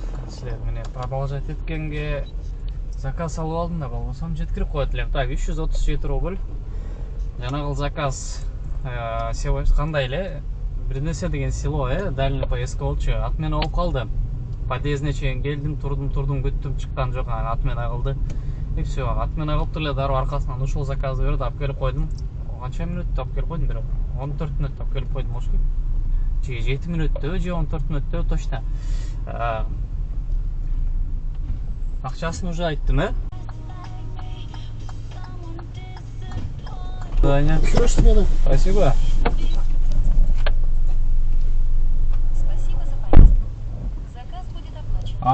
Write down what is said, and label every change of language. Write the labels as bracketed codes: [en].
[ky] Силер мене продолжать эткенге заказ алып алдым да, болбосом жеткирип коет элем. Так, 337 рубль. Жанагыл заказ кандай эле бир нерсе деген село, дальний поездка болчу. Отмена болуп калды. Подъездине чейин келдим, турдум, күттүм, чыккан жок, анан отмена кылды. И все, отмена кылып эле дароо аркасынан ушул заказды берип алып келип койдум. Канча мүнөттө алып келип койдум, бир 14 мүнөттө алып келип койдум, ошо. Же 7 мүнөттө, же 14 мүнөттө точно. Акчасын уже айттым, Даня. [ru] Хорошая смена. Спасибо. Спасибо за поездку. Заказ будет оплачен.